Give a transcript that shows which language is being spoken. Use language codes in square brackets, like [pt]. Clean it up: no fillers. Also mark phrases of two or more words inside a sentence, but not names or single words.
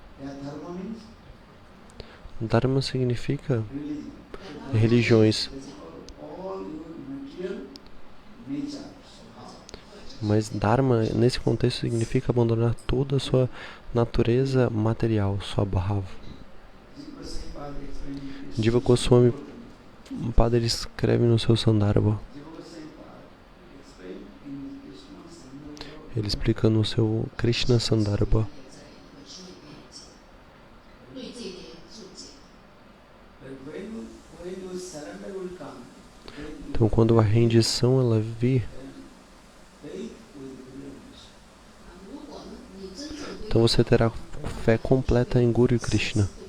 [pt] Dharma significa religiões. Mas Dharma, nesse contexto, significa abandonar toda a sua natureza material, sua bhava. Jiva Goswami Padre escreve no seu Sandarbha. Ele explica no seu Krishna Sandarbha. Então, quando a rendição ela vir, então você terá fé completa em Guru e Krishna.